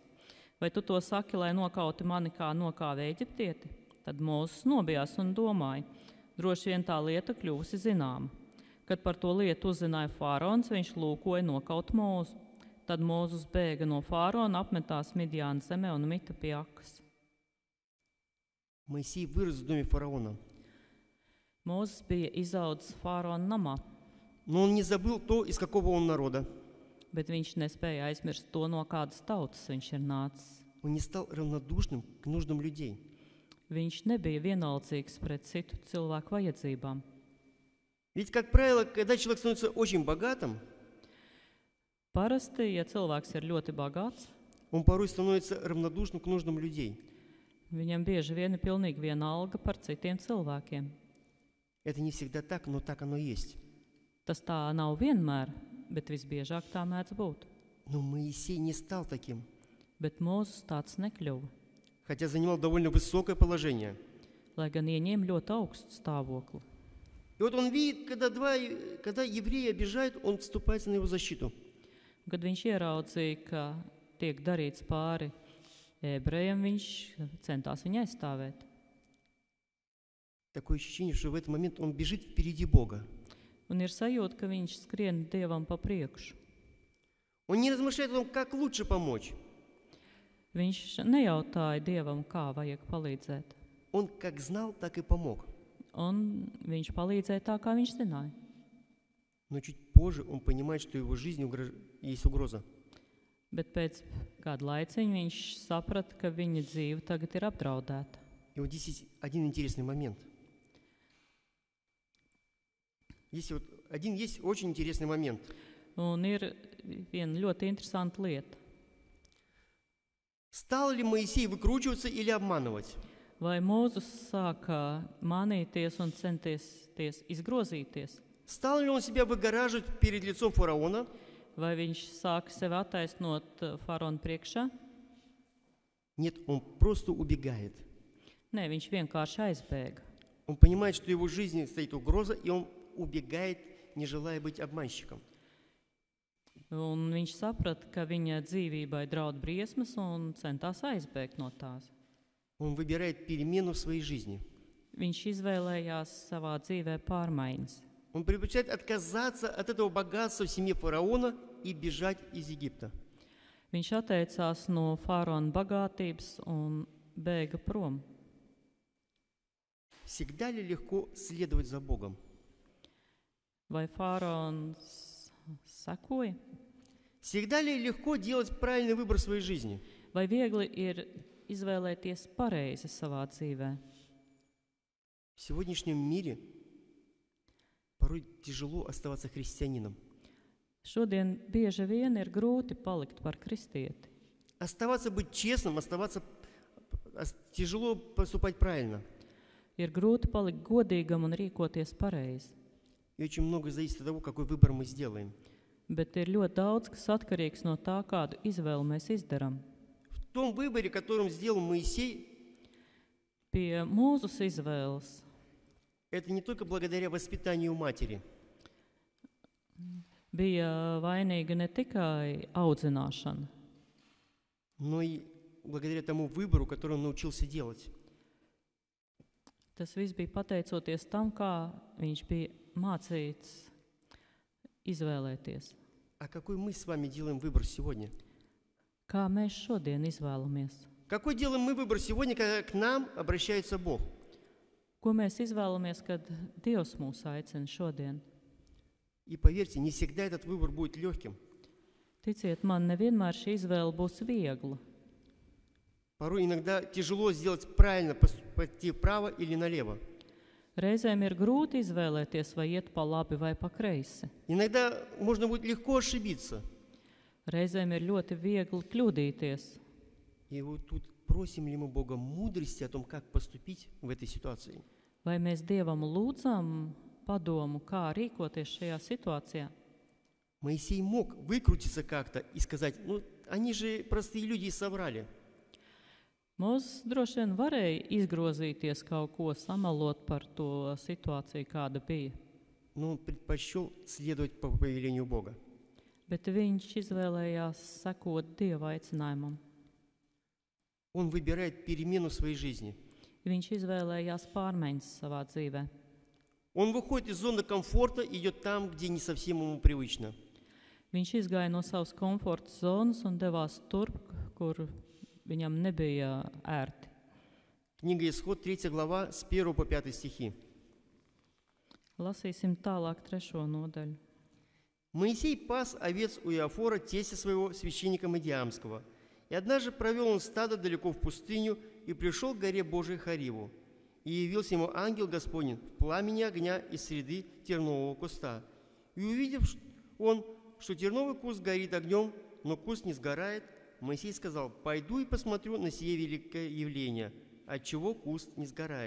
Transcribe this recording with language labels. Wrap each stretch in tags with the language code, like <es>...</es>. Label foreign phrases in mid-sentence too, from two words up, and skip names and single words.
<lv>Vai tu to saki, lai nokauti mani kā nokāva ēģiptieti? Tad Mūzes nobijās un domāja: droši vien tā lieta kļuvusi zināma. Kad par to lietu uzzināja faraons, viņš lūkoja nokaut Mūzu. Tad Mūzes bēga no faraona, apmetās Midjāna zemē un mita pie akas.</lv> <ru>Моисей вырос в доме фараона,</ru> <lv>Mūzes bija izaudzis faraona namā,</lv> <ru>но он не забыл то, из какого он народа.</ru> <lv>bet viņš nespēja aizmirst to, no kādas tautas viņš ir nācis.</lv> <ru>Он не стал равнодушным к нуждам людей.</ru> <lv>Viņš nebija vienaldzīgs pret citu cilvēku vajadzībām.</lv> <ru>Ведь, как правило, когда человек становится очень богатым,</ru> <lv>Parasti, ja cilvēks ir ļoti bagāts,</lv> <ru>он порой становится равнодушным к нуждам людей.</ru> <lv>viņam bieži vien ir pilnīgi vienalga par citiem cilvēkiem.</lv> <ru>Это не всегда так, но так оно есть.</ru> <lv>Tas tā nav vienmēr, bet visbiežāk tā mēdz būt.</lv> <ru>Но Моисей не стал таким,</ru> <lv>Bet Mūzes tāds nekļuva,</lv> <ru>хотя занимал довольно высокое положение.</ru> <lv>lai gan ieņēma ļoti augstu stāvokli.</lv> <ru>И вот он видит, когда евреи обижают, он вступается на его защиту.</ru> <lv>Kad viņš ieraudzīja, ka tiek darīts pāri ebrejiem, viņš centās viņu aizstāvēt.</lv> <ru>Такое ощущение, что в этот момент он бежит впереди Бога.</ru> <lv>Un ir sajūta, ka viņš skrien Dievam pa priekšu.</lv> <ru>Он не размышляет о том, как лучше помочь.</ru> <lv>Viņš nejautāja Dievam, kā vajag palīdzēt.</lv> <ru>Он как знал, так и помог.</ru> <lv>Un viņš palīdzēja tā, kā viņš zināja.</lv> <ru>Но чуть позже он понимает, что его жизни есть угроза.</ru> <lv>Bet pēc kāda laiciņa viņš saprata, ka viņa dzīve tagad ir apdraudēta.</lv> <ru>И вот здесь есть один интересный момент. Есть очень интересный момент.</ru> <lv>Un ir viena ļoti interesanta lieta.</lv> <ru>Стал ли Моисей выкручиваться или обманывать?</ru> <lv>Vai Mūzus sāka mānīties un centties izgrozīties?</lv> <ru>Стал ли он себя выгораживать перед лицом фараона?</ru> <lv>Vai viņš sāka sevi attaisnot faraona priekšā?</lv> <ru>Нет, он просто убегает.</ru> <lv>Nē, viņš vienkārši aizbēga.</lv> <ru>Он понимает, что его жизни стоит угроза, и он убегает, не желая быть обманщиком.</ru> <lv>Un viņš saprata, ka viņa dzīvībai draud briesmas un centās aizbēgt no tās.</lv> <ru>Он выбирает перемену в своей жизни.</ru> <lv>Viņš izvēlējās savā dzīvē pārmaiņas.</lv> <ru>Он предпочитает отказаться от этого богатства в семье фараона и бежать из Египта.</ru> <lv>Viņš atteicās no faraona bagātības un bēga prom.</lv> <ru>Всегда ли легко следовать за Богом?</ru> <lv>Vai faraons sekoja?</lv> <ru>Всегда ли легко делать правильный выбор в своей жизни?</ru> <lv>Vai viegli ir izvēlēties pareizi savā dzīvē?</lv> <ru>В сегодняшнем мире порой тяжело оставаться христианином.</ru> <lv>Šodien bieži vien ir grūti palikt par kristieti.</lv> <ru>Оставаться быть честным, тяжело поступать правильно.</ru> <lv>Ir grūti palikt godīgam un rīkoties pareizi.</lv> <ru>И очень много зависит от того, какой выбор мы сделаем.</ru> <lv>Bet ir ļoti daudz, kas atkarīgs no tā, kādu izvēli mēs izdarām.</lv> <ru>В том выборе, которым сделал Моисей,</ru> <lv>Pie Mūzus izvēles</lv> <ru>это не только благодаря воспитанию матери,</ru> <lv>bija vainīga ne tikai audzināšana,</lv> <ru>но и благодаря тому выбору, который он научился делать.</ru> <lv>tas viss bija pateicoties tam, kā viņš bija mācīts izvēlēties.</lv> <ru>А какой мы с вами делаем выбор сегодня?</ru> <lv>Kā mēs šodien izvēlamies?</lv> <ru>Какой делаем мы выбор сегодня, когда к нам обращается Бог?</ru> <lv>Ko mēs izvēlamies, kad Dievs mūs aicina šodien?</lv> <ru>И поверьте, не всегда этот выбор будет легким.</ru> <lv>Ticiet man, nevienmēr šī izvēle būs viegla.</lv> <ru>Порой иногда тяжело сделать правильно, пойти вправо или налево.</ru> <lv>Reizēm ir grūti izvēlēties, vai iet pa labi vai pa kreisi.</lv> <ru>Иногда можно будет легко ошибиться.</ru> <lv>Reizēm ir ļoti viegli kļūdīties.</lv> <ru>И вот тут просим ли мы Бога мудрости о том, как поступить в этой ситуации?</ru> <lv>Vai mēs Dievam lūdzam padomu, kā rīkoties šajā situācijā?</lv> <ru>Моисей мог выкрутиться как-то и сказать, они же простые люди и соврали.</ru> <lv>Mūzes droši vien varēja izgrozīties kaut ko, samalot par to situāciju, kāda bija.</lv> <ru>Но он предпочел следовать по повелению Бога.</ru> <lv>Bet viņš izvēlējās sekot Dieva aicinājumam.</lv> <ru>Он выбирает перемену в своей жизни.</ru> <lv>Viņš izvēlējās pārmaiņas savā dzīvē.</lv> <ru>Он выходит из зоны комфорта и идет там, где не совсем ему привычно.</ru> <lv>Viņš izgāja no savas komforta zonas un devās turp, kur viņam nebija ērti.</lv> <ru>Книга Исход, 3 глава, с 1 по 5 стихи.</ru> <lv>Lasīsim tālāk 3. nodaļu.</lv> <ru>Моисей пас овец у Иофора, тестя своего, священника Мидиамского. И однажды провел он стадо далеко в пустыню и пришел к горе Божией Хариву. И явился ему ангел Господень в пламени огня из среды тернового куста. И увидев он, что терновый куст горит огнем, но куст не сгорает, Моисей сказал: «Пойду и посмотрю на сие великое явление, отчего куст не сгорает».</ru>